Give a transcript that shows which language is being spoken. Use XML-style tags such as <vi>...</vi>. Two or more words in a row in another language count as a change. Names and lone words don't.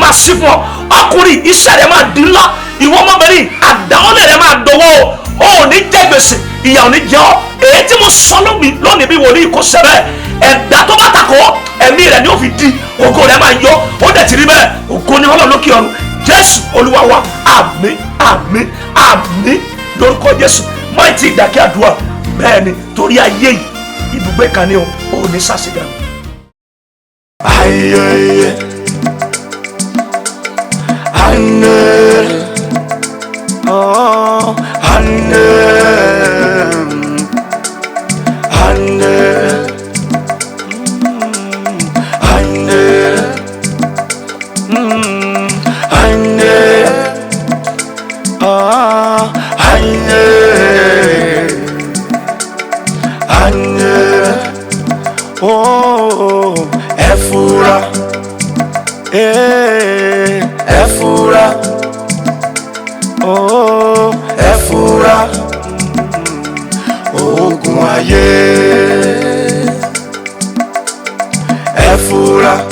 <yo>máa ṣí fún ọ ọkùnrin iṣẹ́ rẹ máa di ńlá ìwọ ọmọbìnrin àdáwọ́lẹ̀ rẹ máa dọwọ́ o ò ní jẹ gbèsè ìyà ò ní jẹ ọ èyí tí mo sọ lónìí bí wòlíì kò ṣẹ bẹ́ẹ̀ ẹ̀dá tó bá takò ẹ̀mí rẹ ni ó fi di ògo rẹ máa yọ ó dẹ̀ ti rí bẹ́ẹ̀ ògo ni Ọlọ́run lókè ọ̀run Jésù Olúwa wa àmín àmín àmín lórúkọ Jésù máa ti ìdákẹ́ àdúrà bẹ́ẹ̀ ni torí ayé yìí ibùgbé kan ní o ò ní ṣàṣedànù. Ayé Anne oh Anne Anne Anne Anne oh Anne Anne oh ẹ fura ẹ fura oh ẹ fura ogun ayé ẹ fura</yo>